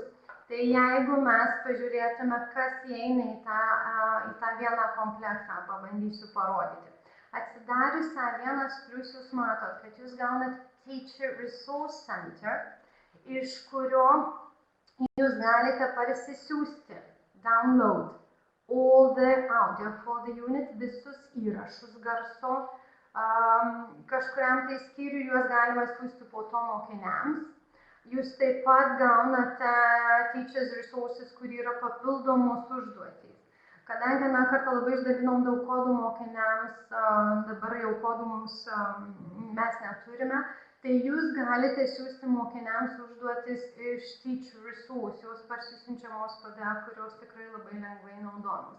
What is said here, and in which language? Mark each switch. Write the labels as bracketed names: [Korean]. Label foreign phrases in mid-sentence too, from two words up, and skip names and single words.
[Lithuanian] Tai jeigu mes pažiūrėtume, kas įeina į tą vieną komplektą, pabandysiu parodyti. Atsidarius A1 plus jūs matot, kad jūs gaunat Teacher Resource Center, iš kurio jūs galite parsisiųsti, [English] download, all the audio for the unit, [Lithuanian] visus įrašus garso, kažkuriam tai skyriui juos galima siųsti po to mokiniams. Jūs taip pat gaunate Teachers Resources, kur yra papildomos užduotys. Kadangi kartą labai išdalinom daug kodų mokiniams, dabar jau kodų mes neturime, tai jūs galite siųsti mokiniams užduotis iš Teacher Resource, jos parsisiunčiamos PDF, kurios tikrai labai lengvai naudojamos.